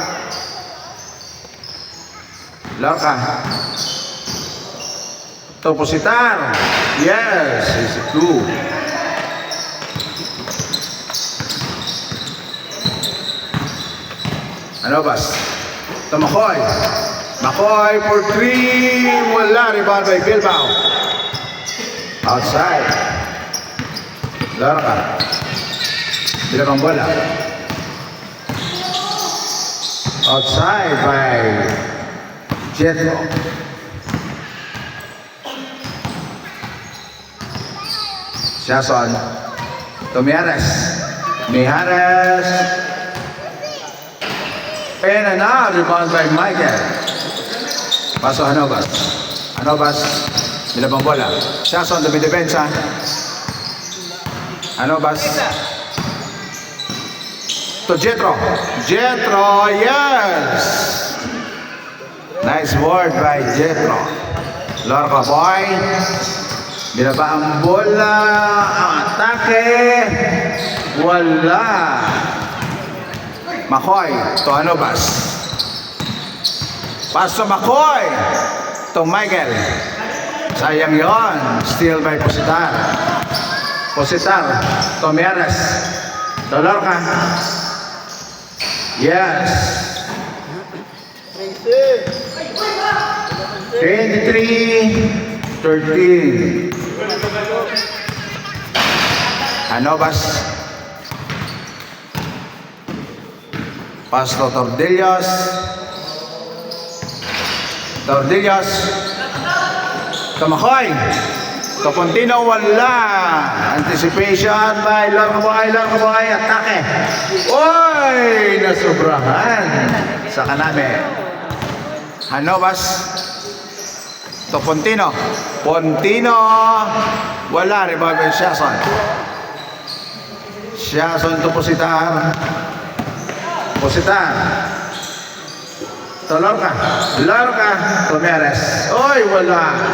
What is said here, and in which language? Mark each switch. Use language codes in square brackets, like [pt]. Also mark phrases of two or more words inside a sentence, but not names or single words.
[en] Lorca. To Positar. Yes, it's a two. Anobas. To Makoy. Makoy for three. Wala. Rebound by Bilbao. Outside. [tl] Lorca. Bilabang bola. [en] Outside by Jetro. Siason. To Miares. Miares. And another rebound by Michael. Paso Anobas. Anobas. [tl] Bilabang bola. Siason dumidepensa. Anobas. [en] To Jetro. Jetro, yes! Nice work by Jetro. Lorca boy. [tl] Binaba ang bola. Ang atake. [en] Wala. Makoy. To Anobas. Pass to Makoy. To Michael. [tl] Sayang yon. [en] Steal by Positar. Positar. To Miares. To Lorca. Yes. 23-13. Anobas. Pass to Tordellas. Tordellas. To Makoy. To Pontino, wala. Anticipation by Lorca Boy. [tl] Atake. Oy! Nasubrahan. Sa kanami. Anobas. [en] To Pontino. Pontino. Wala. Rebound by Siason. Siason to Positar. Positar. To Lorca. Lorca. To Miares. Oy! Wala.